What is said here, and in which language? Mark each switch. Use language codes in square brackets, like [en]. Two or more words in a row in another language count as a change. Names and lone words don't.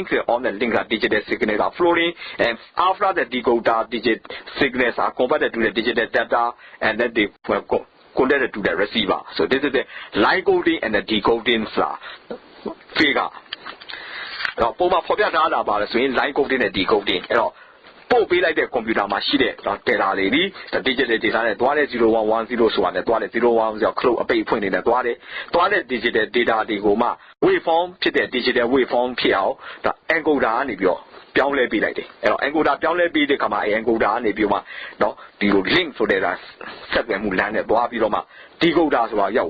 [en] On the link, digital signals are flowing, and after the decoder, digital signals are converted to the digital data, and then they connected to the receiver. So this is the line coding and the decoding figure. Now, for line coding and decoding. [my] ပို့ပေးလိုက်တဲ့ computer မှာရှိတဲ့ data တွေဒီ [en] digital data [my] နဲ့တွားတဲ့0110ဆိုတာနဲ့တွားတဲ့0110 close အပိတ်ဖွင့်နေတဲ့တွားတဲ့ [en] digital data [my] တွေကိုမှ waveform ဖြစ်တဲ့ [en] digital waveform [my] ဖြစ်အောင်ဒါ encoder ကနေပြီးတော့ ပြောင်းလဲပေးလိုက်တယ်အဲ့တော့ encoder ပြောင်းလဲပေးတဲ့ခါမှာ encoder ကနေပြီးမှเนาะဒီလို link ဆိုတဲ့ဆက်သွယ်မှုလမ်းနဲ့တွားပြီးတော့မှ decoder ဆိုတာရောက်